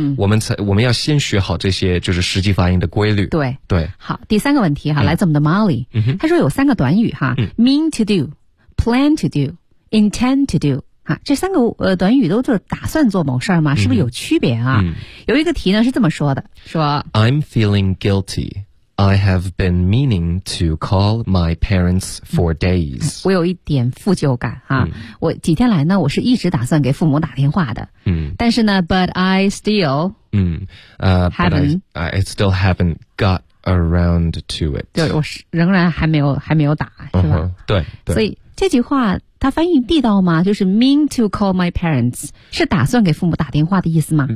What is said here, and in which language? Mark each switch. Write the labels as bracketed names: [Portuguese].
[Chinese] 我们要先学好这些，就是实际发音的规律。对对。好，第三个问题哈，来自我们的 Molly，他说有三个短语哈，mean to do, plan to do, intend to do。这三个短语都是打算做某事儿吗？是不是有区别啊？有一个题呢是这么说的，说 [English] I'm feeling guilty. I have been meaning to call my parents for days. [Chinese] 我有一点负疚感啊，我几天来呢，我是一直打算给父母打电话的。但是呢 [English] ，but I still haven't haven't got around to it. [Chinese] 就我仍然还没有打，是吧？对，所以这句话。他翻译地道吗？就是 [English] mean to call my parents， [Chinese] 是打算给父母打电话的意思吗？